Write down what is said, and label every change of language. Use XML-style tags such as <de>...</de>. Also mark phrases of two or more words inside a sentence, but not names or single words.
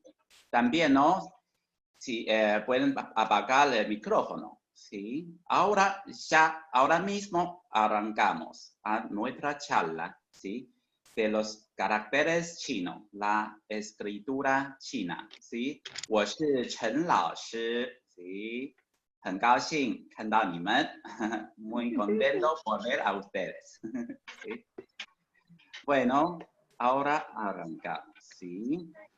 <es>También, ¿no? Sí, pueden apagar el micrófono, ¿sí? Ahora mismo arrancamos a nuestra charla, ¿sí? De los caracteres chinos, la escritura china, ¿sí?</es> <zh>我是陈老师, ¿sí? 很高兴看到你们,</zh> <es>muy contento por ver a ustedes, ¿sí? Bueno, ahora arrancamos, ¿sí?</es>